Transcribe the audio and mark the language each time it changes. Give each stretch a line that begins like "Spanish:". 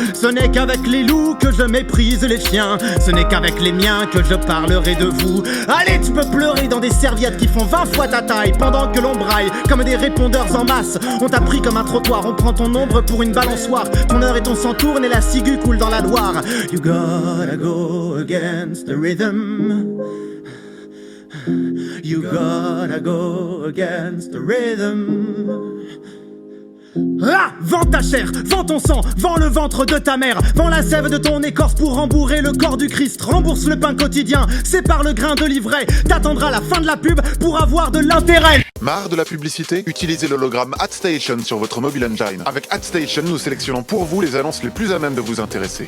French: Ce n'est qu'avec les loups que je méprise les chiens. Ce n'est qu'avec les miens que je parlerai de vous. Allez, tu peux pleurer dans des serviettes qui font 20 fois ta taille pendant que l'on braille comme des répondeurs en masse. On t'a pris comme un trottoir, on prend ton ombre pour une balançoire. Ton heure et ton sang tourne et la ciguë coule dans la Loire.
English: You gotta go against the rhythm. You gotta go against the rhythm.
French: Ah, vends ta chair, vends ton sang, vends le ventre de ta mère, vends la sève de ton écorce pour rembourrer le corps du Christ. Rembourse le pain quotidien, sépare le grain de l'ivraie. T'attendras la fin de la pub pour avoir de l'intérêt. Marre de la publicité? Utilisez l'hologramme AdStation sur votre mobile engine. Avec AdStation, nous sélectionnons pour vous les annonces les plus à même de vous intéresser.